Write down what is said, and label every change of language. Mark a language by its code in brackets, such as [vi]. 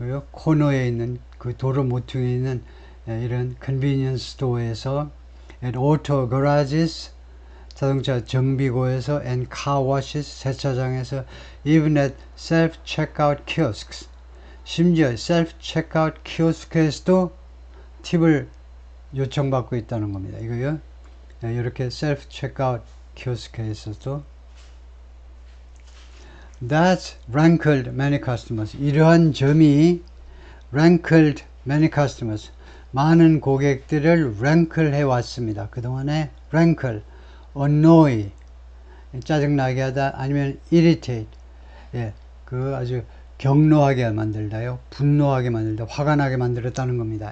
[ko] 코너에 있는 그 도로 모퉁이에 있는 이런 convenience store에서, [en] at auto garages, [ko] 자동차 정비고에서, [en] and car washes, [ko] 세차장에서, [en] even at self-checkout kiosks, [ko] 심지어 self-checkout 키오스크에서도 팁을 요청받고 있다는 겁니다. 이거요. 이렇게 self-checkout 키오스크에서도. [en] That's rankled many customers. [ko] 이러한 점이 [en] rankled many customers, [ko] 많은 고객들을 rankle 해왔습니다. 그동안에 rankle, annoy, 짜증나게 하다, 아니면 irritate, 그 아주 격노하게 만들다요, 분노하게 만들다, 화가 나게 만들었다는 겁니다.